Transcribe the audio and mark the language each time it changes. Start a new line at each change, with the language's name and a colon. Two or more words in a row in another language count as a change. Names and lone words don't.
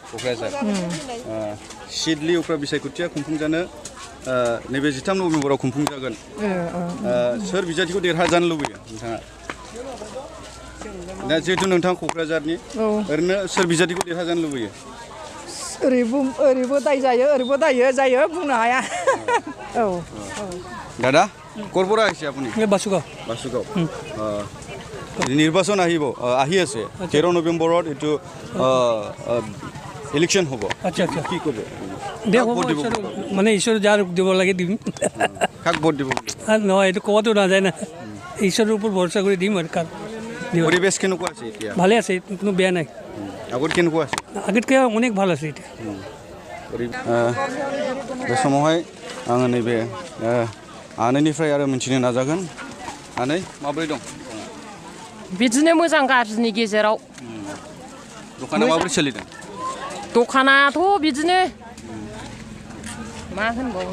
Bodo: सिडलि उफ्रा बिसायख'थिया खुंफुंजानो नैबे 13 नभेम्बराव खुंफुंजागोन सोर बिजाथिखौ देरहाजानो लुबैयो नोंथाङा दा जिहेतु नोंथाङा क'क्राझारनि ओरैनो सोर बिजाथिखौ देरहाजानो लुबैयो ओरैबो दाय जायो ओरैबो जायो बुंनो हाया
Assamese: দাদা ক'ৰ পৰা আহিছে আপুনি বাসুগাঁও নিৰ্বাচন আহি আছে 13 নৱেম্বৰত এইটো ইলেকশ্যন হ'ব আচ্ছা কি ক'ব মানে ঈশ্বৰ যাৰ দিব লাগে দিম কাক ভোট দিব নহয় এইটো ক'বতো নাযায় না ঈশ্বৰৰ ওপৰত ভৰসা কৰি দিম আৰু কাক পৰিৱেশ কেনেকুৱা আছে এতিয়া ভালে আছে কোনো বেয়া নাই আগত কেনেকুৱা আছে আগতকৈ অনেক ভাল আছে এতিয়া
Bodo: बे समावहाय आङो नैबे आनैनिफ्राय आरो मिथिनो नाजागोन आनै माबोरै दं बिदिनो मोजां गाज्रिनि गेजेराव दखाना माबोरै सोलिदों दखानाथ' बिदिनो मा होनबावनो